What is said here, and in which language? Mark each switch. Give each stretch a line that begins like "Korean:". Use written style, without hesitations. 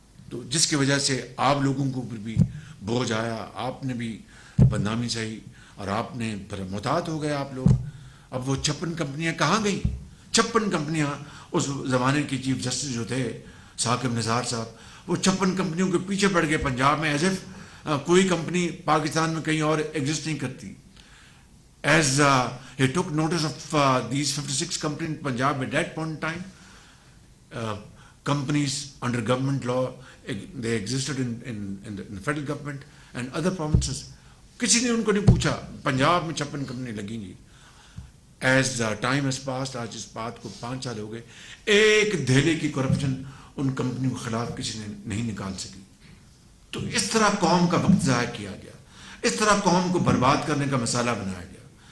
Urdu: تو جس کی وجہ سے آپ لوگوں کو پھر بھی بوجھ آیا، آپ نے بھی بدنامی سہی اور آپ نے پھر محتاط ہو گئے آپ لوگ. اب وہ 56 کمپنیاں کہاں گئیں؟ 56 کمپنیاں اس زمانے کے چیف جسٹس جو تھے ثاقب نثار صاحب، وہ 56 کمپنیوں کے پیچھے پڑ گئے پنجاب میں، ایز اف کوئی کمپنی پاکستان میں کہیں اور ایگزسٹ نہیں کرتی.
English: As he took notice of these 56 companies in Punjab at that point in time, companies under government law, they existed in the federal government and other provinces.
Urdu: کسی نے ان کو نہیں پوچھا. پنجاب میں 56 کمپنی لگیں گی.
English: As time has passed,
Urdu: آج اس بات کو 5 سال ہو گئے، ایک دھیلے کی کرپشن ان کمپنیوں کے خلاف کسی نے نہیں نکال سکی. تو اس طرح قوم کا وقت ضائع کیا گیا، اس طرح قوم کو برباد کرنے کا مسالہ بنایا گیا،